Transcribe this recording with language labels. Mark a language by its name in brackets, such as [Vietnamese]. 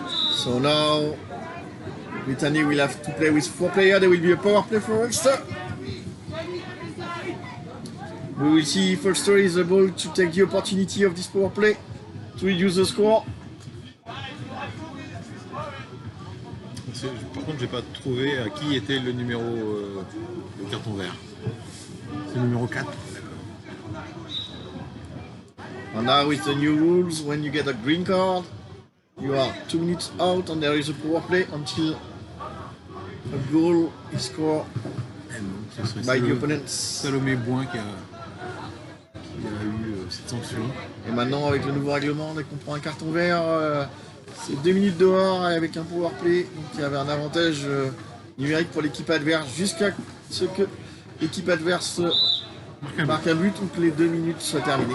[English] So now Brittany will have to play with 4 players. There will be a power play for Ulster. We will see if Ulster is able to take the opportunity of this power play to reduce the score. [French] Par contre, j'ai pas trouvé à qui était le numéro le carton vert. C'est le numéro 4. [English] And now with the new rules, when you get a green card, you are 2 minutes out and there is a power play until a goal is scored by the opponents. [French] Salomé Boin qui a eu cette sanction. Et maintenant avec le nouveau règlement, dès qu'on prend un carton vert, c'est 2 minutes dehors et avec un power play. Donc il y avait un avantage numérique pour l'équipe adverse jusqu'à ce que l'équipe adverse marque un but ou que les 2 minutes soient terminées.